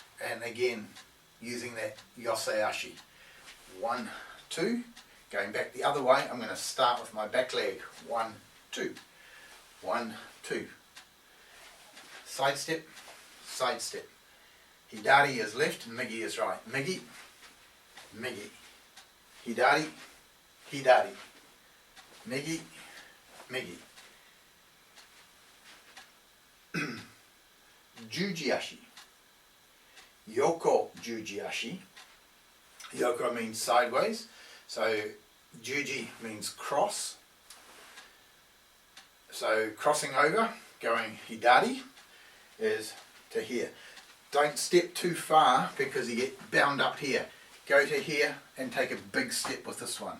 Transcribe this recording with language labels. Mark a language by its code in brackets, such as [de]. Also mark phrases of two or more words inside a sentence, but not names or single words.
[en] and again using that Yoseashi. 1, 2, going back the other way. I'm going to start with my back leg. 1, 2, 1, 2. Side step, side step. Hidari is left, Migi is right. [ja] 右、右。左、左. 右、右。十字足. 横十字足. [en] Yoko means sideways. So Juji means cross. So crossing over, going Hidari is to here. Don't step too far because you get bound up here. Go to here and take a big step with this one.